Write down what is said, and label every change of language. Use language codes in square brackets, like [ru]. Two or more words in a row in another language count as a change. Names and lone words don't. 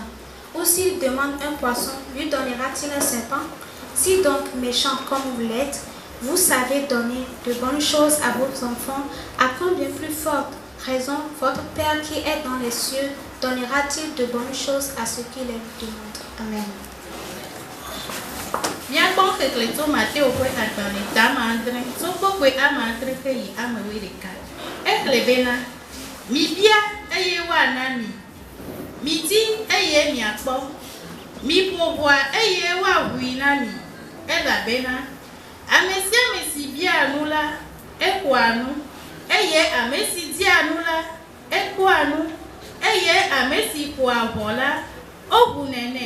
[fr] Ou s'il demande un poisson, lui donnera-t-il un serpent? Si donc méchant comme vous l'êtes, vous savez donner de bonnes choses à vos enfants, à combien plus forte raison votre Père qui est dans les cieux donnera-t-il de bonnes choses à ceux qui les demandent. Amen. [ee] Nyakpɔ kekle tso Mateo ƒe agbalẽ tame 7 tso gbɔgbɔe ame 7 xe yi ame 11. Exlẽ bena, mibia eye woana mi, midi eye miakpɔ, miƒo ʋɔa eye woaʋui na mi, elabena ame sia ame si bia nu la, exɔa nu, eye ame si dia nu la, ekpɔa nu, eye ame si ƒoa ʋɔ la, oʋunɛ nɛ.